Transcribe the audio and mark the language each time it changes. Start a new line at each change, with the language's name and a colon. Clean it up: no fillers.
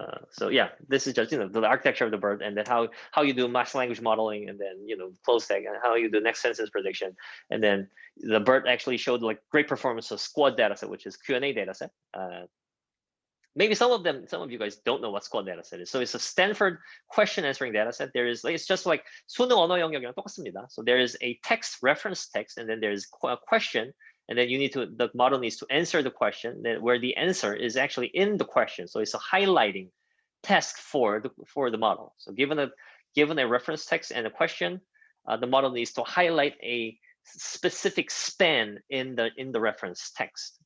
English: So yeah, this is just the architecture of the BERT, and then how you do mass language modeling, and then close tag, and how you do next sentence prediction, and then the BERT actually showed like great performance of SQUAD dataset, which is Q&A dataset. Maybe some of you guys don't know what SQUAD dataset is. So it's a Stanford question answering dataset.
Korean: It's just like 수능 언어 영역이랑 똑같습니다.
English: So there is a text, reference text, and then there's a question. And then the model needs to answer the question, where the answer is actually in the question. So it's a highlighting task for the model. So given a reference text and a question, the model needs to highlight a specific span in the reference text.